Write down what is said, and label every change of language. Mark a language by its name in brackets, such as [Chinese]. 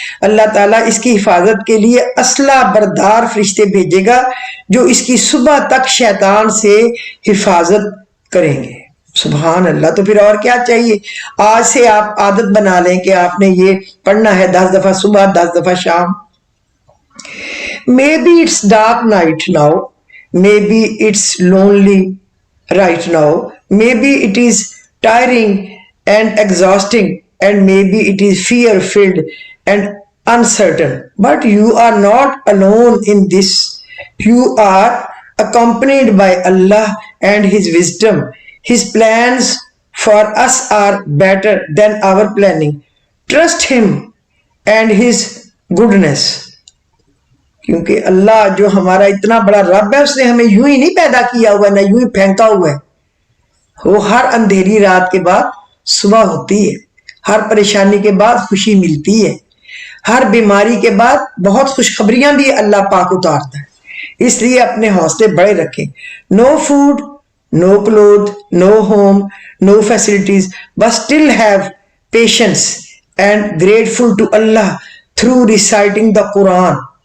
[Urdu] اللہ تعالیٰ اس کی حفاظت کے لیے اسلحہ بردار فرشتے بھیجے گا جو اس کی صبح تک شیطان سے حفاظت کریں گے۔ سبحان اللہ۔ تو پھر اور کیا چاہیے؟ آج سے آپ عادت بنا لیں کہ آپ نے یہ پڑھنا ہے 10 دفعہ صبح، 10 دفعہ شام۔ [English] Maybe it's dark night now, maybe it's lonely right now, maybe it is tiring and exhausting, and maybe it is fear-filled and uncertain. But you are not alone in this. You are accompanied by Allah and His wisdom. His plans for us are better than our planning. Trust Him and His goodness. [Urdu] کیونکہ اللہ جو ہمارا اتنا بڑا رب ہے، اس نے ہمیں یوں ہی نہیں پیدا کیا ہوا ہے، نہ یوں ہی پھینکا ہوا ہے۔ وہ ہر اندھیری رات کے بعد صبح ہوتی ہے، ہر پریشانی کے بعد خوشی ملتی ہے، ہر بیماری کے بعد بہت خوشخبریاں بھی اللہ پاک اتارتا ہے۔ اس لیے اپنے حوصلے بڑے رکھیں۔ [English] No food, no clothes, no home, no facilities, but still have patience and grateful to Allah through reciting the Quran.